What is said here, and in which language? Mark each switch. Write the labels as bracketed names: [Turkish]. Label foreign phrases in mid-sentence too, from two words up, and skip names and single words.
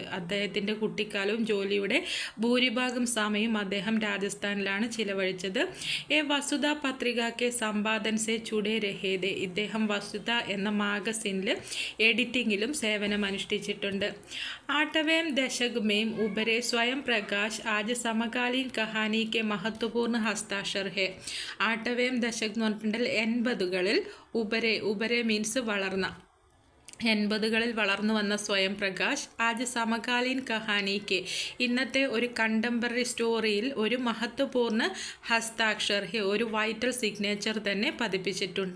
[Malayalam] അദ്ദേഹത്തിൻ്റെ കുട്ടിക്കാലവും ജോലിയുടെ ഭൂരിഭാഗം സമയം അദ്ദേഹം രാജസ്ഥാനിലാണ് ചിലവഴിച്ചത്. [Hindi] वसुधा पत्रिका के संपादन से जुड़े रहे. [Malayalam] ഇദ്ദേഹം വസുധ എന്ന മാഗസിനിൽ എഡിറ്റിങ്ങിലും സേവനമനുഷ്ഠിച്ചിട്ടുണ്ട്. [Hindi] 8वें दशक में उभरे स्वयं प्रकाश आज समकालीन कहानी के महत्वपूर्ण हस्ताक्षर है. 8वें दशक [Malayalam] എന്ന് പറഞ്ഞിട്ടുണ്ടെങ്കിൽ 80കളിൽ ഉബരെ മീൻസ് വളർന്ന, 80കളിൽ വളർന്നു വന്ന [Hindi] स्वयं प्रकाश आज समकालीन कहानी के, [Malayalam] ഇന്നത്തെ ഒരു കണ്ടംപററി സ്റ്റോറിയിൽ ഒരു [Hindi] महत्वपूर्ण हस्ताक्षर [Malayalam] ഒരു [English] vital signature [Malayalam] തന്നെ പതിപ്പിച്ചിട്ടുണ്ട്.